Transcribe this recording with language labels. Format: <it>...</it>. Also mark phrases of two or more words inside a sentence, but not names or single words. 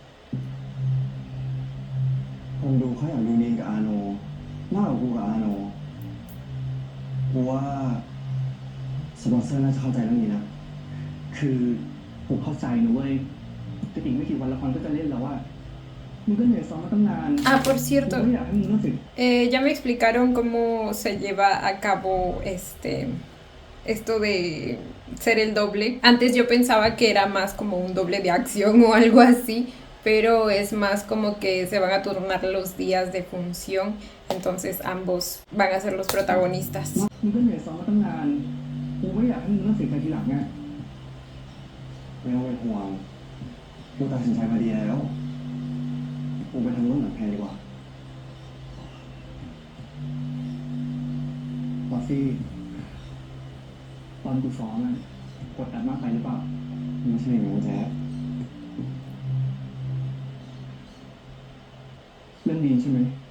<th>คนดูเขาอยากดูนีนกับอาโนมากกว่ากูกับอาโนกูว่าสปอนเซอร์น่าจะเข้าใจเรื่องนี้นะ คือผมเข้าใจนะเว้ยจะอีกไม่กี่วันละครก็จะเล่นแล้วว่ามึงก็เหนื่อยซ้อมมาตั้งนาน</th> <es>Ah, por</es> <th>กู</th> <es>cierto,</es> <th>ไม่อยากให้มึงรู้สึก</th> <es>ya me explicaron cómo se lleva a cabo esto de ser el doble. Antes yo pensaba que era más como un doble de acción o algo así, pero es más como que se van a turnar los días de función, entonces ambos van a ser los protagonistas.</es> <th>มึงก็เหนื่อยซ้อมมาตั้งนานกูไม่อยากให้มึงรู้สึกใจทีหลังไงไม่ต้องเป็นห่วงกูตัดสินใจมาดีแล้วกูไปทำเรื่องหนังแพนดีกว่าบอสซี่ตอนกูซ้อมอะกดดันมากไปหรือเปล่าไม่ใช่หนูแจ๊บเรื่องดีใช่ไหม</th>